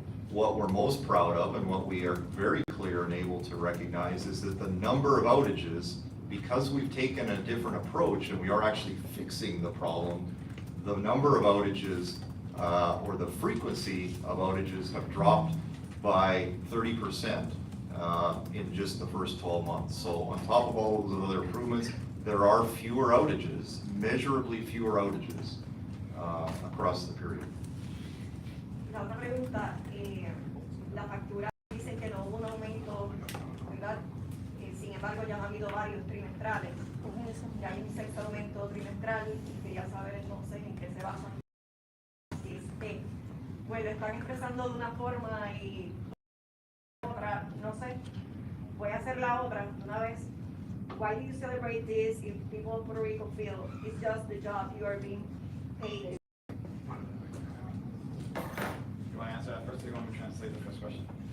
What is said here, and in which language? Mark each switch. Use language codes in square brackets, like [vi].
[en] What we're most proud of, and what we are very clear and able to recognize, is that the number of outages, because we've taken a different approach and we are actually fixing the problem, the number of outages or the frequency of outages have dropped by 30% in just the first 12 months. So on top of all those other improvements, there are fewer outages, measurably fewer outages across the period. [es] La otra pregunta, la factura dicen que no hubo un aumento, ¿verdad? Sin embargo, ya han habido varios trimestrales. Ya hay un 6º aumento trimestral y quería saber entonces en qué se basan. pues lo están expresando de una forma y otra, no sé. Voy a hacer la otra una vez. [en] Why do you celebrate this if people of Puerto Rico feel it's just the job you are being paid? You want to answer that first, or you want me to translate the first question?